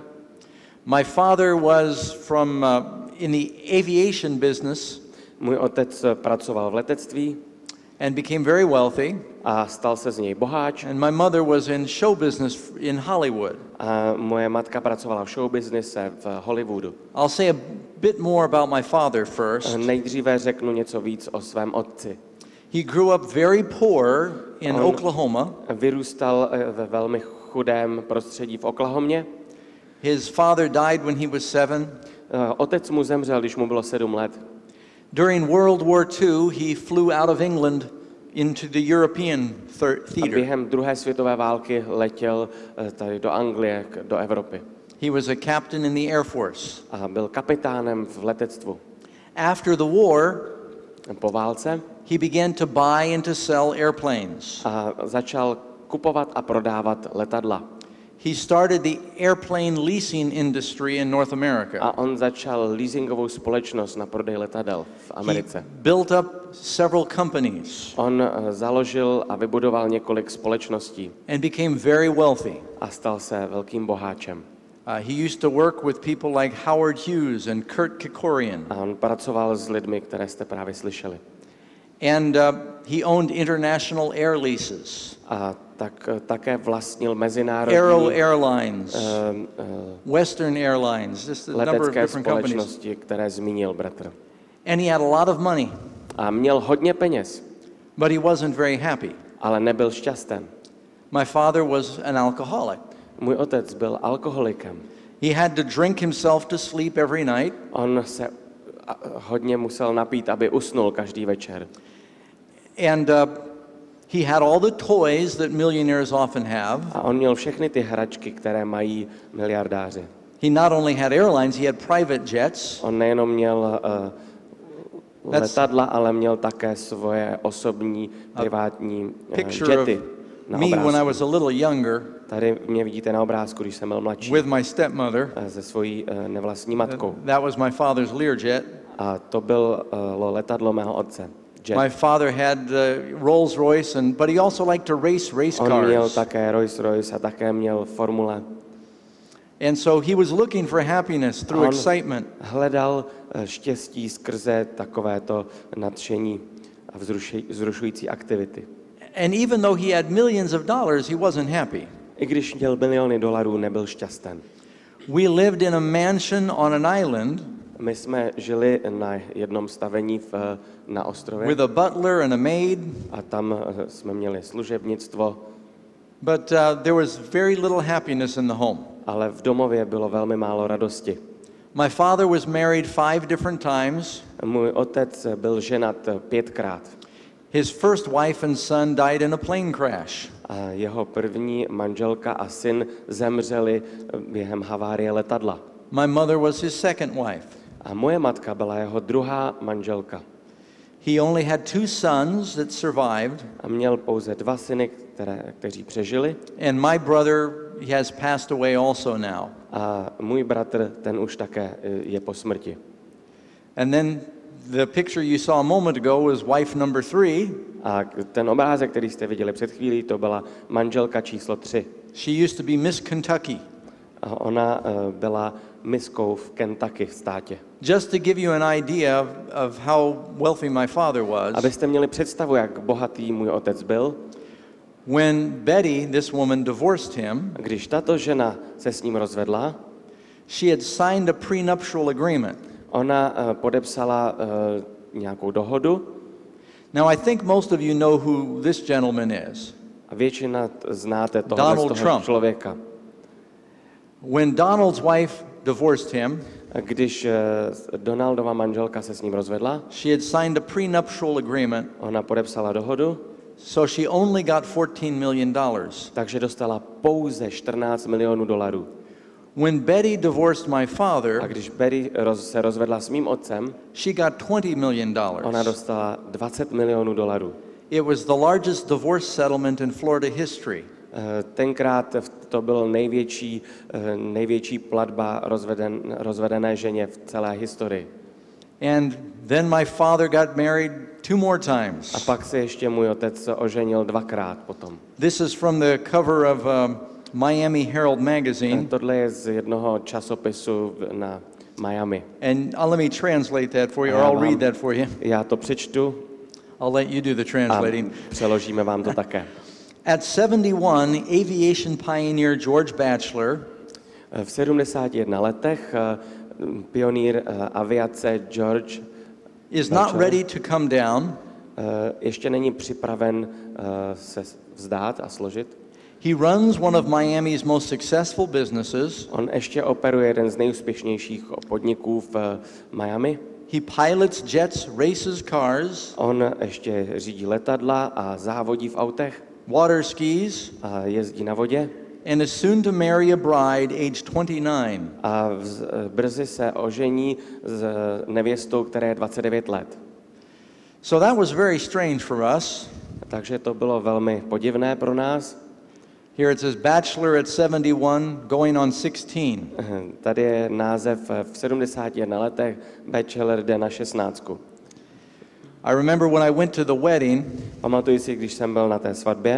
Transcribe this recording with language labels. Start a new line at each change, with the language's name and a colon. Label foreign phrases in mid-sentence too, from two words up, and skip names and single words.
English: My father was from in the aviation business.
Czech: Můj otec pracoval v letectví.
English: And became very wealthy.
Czech: A stal se z něj boháč.
English: And my mother was in show business in Hollywood.
Czech: A moje matka pracovala v
English: show businesse
Czech: v Hollywoodu.
English: I'll say a bit more about my father first.
Czech: Nejdříve řeknu něco víc o svém otci.
English: He grew up very poor in Oklahoma.
Czech: Vyrůstal ve velmi chudém prostředí v Oklahomě.
English: His father died when he was 7.
Czech: Otec mu zemřel, když mu bylo 7 let.
English: During World War II, he flew out of England into the European
Czech: A
English: theater.
Czech: během druhé světové války letěl tady do Anglie, do Evropy.
English: He was a captain in the Air Force.
Czech: A byl kapitánem v letectvu.
English: After the war,
Czech: Po válce
English: he began to buy and to sell airplanes.
Czech: a začal kupovat a prodávat letadla.
English: He started the airplane leasing industry in North America.
Czech: A on začal leasingovou společnost na prodej letadel v
English: He
Czech: Americe.
English: built up several companies
Czech: On založil a vybudoval několik společností
English: and became very wealthy.
Czech: a stal se velkým boháčem.
English: He used to work with people like Howard Hughes and Kurt Kerkorian.
Czech: A on pracoval s lidmi, které jste právě slyšeli.
English: And he owned international air leases.
Czech: A také vlastnil
English: Aero
Czech: mezinárodní
English: Airlines, Western Airlines, just a number of
Czech: letecké
English: different companies.
Czech: společnosti, které zmínil bratr.
English: And he had a lot of money,
Czech: A měl hodně peněz,
English: but he wasn't very happy.
Czech: ale nebyl šťasten.
English: My father was an alcoholic.
Czech: Můj otec byl alkoholikem.
English: He had to drink himself to sleep every night.
Czech: On se hodně musel napít, aby usnul každý večer.
English: And he had all the toys that millionaires often have.
Czech: A on měl všechny ty hračky, které mají miliardáři.
English: He not only had airlines, he had private jets.
Czech: On nejenom měl letadla, ale měl také svoje osobní, privátní
English: Picture of
Czech: jety na
English: me when I
Czech: obrázku.
English: was a little younger
Czech: Tady mě vidíte na obrázku, když jsem byl mladší,
English: with my stepmother.
Czech: se svojí nevlastní matkou.
English: That was my father's Learjet.
Czech: A to bylo letadlo mého otce.
English: Jet. My father had Rolls Royce, but he also liked to race
Czech: On měl
English: cars.
Czech: také Rolls Royce a také měl formule.
English: And so he was looking for happiness through
Czech: On
English: excitement.
Czech: hledal štěstí skrze takovéto nadšení a vzrušující aktivity.
English: And even though he had millions of dollars, he wasn't happy.
Czech: I když měl miliony dolarů, nebyl šťasten.
English: We lived in a mansion on an island
Czech: My jsme žili na jednom stavení na ostrově
English: with a butler and a maid,
Czech: a tam jsme měli služebnictvo,
English: but there was very little happiness in the home.
Czech: ale v domově bylo velmi málo radosti.
English: My father was married 5 different times.
Czech: Můj otec byl ženat 5krát.
English: His first wife and son died in a plane crash.
Czech: A jeho první manželka a syn zemřeli během havárie letadla.
English: My mother was his second wife.
Czech: A moje matka byla jeho druhá manželka.
English: He only had 2 sons that survived,
Czech: A měl pouze 2 syny, kteří přežili.
English: and my brother has passed away also now.
Czech: A můj bratr, ten už také je po smrti.
English: And then the picture you saw a moment ago was wife number 3.
Czech: A ten obrázek, který jste viděli před chvílí, to byla manželka číslo 3.
English: She used to be Miss Kentucky.
Czech: A ona byla miskou v Kentucky v státě.
English: Just to give you an idea of how wealthy my father was,
Czech: Abyste měli představu, jak bohatý můj otec byl,
English: when Betty, this woman, divorced him,
Czech: když tato žena se s ním rozvedla,
English: she had signed a prenuptial agreement.
Czech: ona podepsala nějakou dohodu.
English: Now, I think most of you know who this gentleman is.
Czech: A většina znáte toho
English: Donald Trump.
Czech: člověka.
English: When Donald's wife divorced him,
Czech: A když Donaldova manželka se s ním rozvedla,
English: she had signed a prenuptial agreement,
Czech: ona podepsala dohodu,
English: so she only got $14 million.
Czech: takže dostala pouze 14 milionů dolarů.
English: When Betty divorced my
Czech: A
English: father,
Czech: když Betty se rozvedla s mým otcem,
English: she got $20 million.
Czech: ona dostala 20 milionů dolarů.
English: It was the largest divorce settlement in Florida history.
Czech: Tenkrát to byl největší platba rozvedené ženě v celé historii.
English: And then my father got married 2 more times.
Czech: A pak se ještě můj otec oženil 2krát potom.
English: This is from the cover of Miami Herald magazine.
Czech: Tohle je z jednoho časopisu na Miami.
English: And let me translate that for you, or I'll read that for you.
Czech: Já to přečtu
English: I'll let you do the
Czech: a
English: translating.
Czech: přeložíme vám to také.
English: At 71, aviation pioneer George Batchelor
Czech: V 71 letech pionýr aviace George
English: is not
Czech: Batchelor
English: ready to come down.
Czech: ještě není připraven se vzdát a složit.
English: He runs one of Miami's most successful businesses.
Czech: On ještě operuje jeden z nejúspěšnějších podniků v Miami.
English: He pilots jets, races cars.
Czech: On ještě řídí letadla a závodí v autech.
English: Water skis.
Czech: A jezdí na vodě.
English: And is soon to marry a bride age 29.
Czech: A brzy se ožení s nevěstou, která je 29 let.
English: So that was very strange for us.
Czech: Takže to bylo velmi podivné pro nás.
English: Here it says Batchelor at 71, going on 16.
Czech: Tady je název v 71 letech, Batchelor jde na 16.
English: I remember when I went to the wedding.
Czech: Pamatuji si, když jsem byl na té svatbě.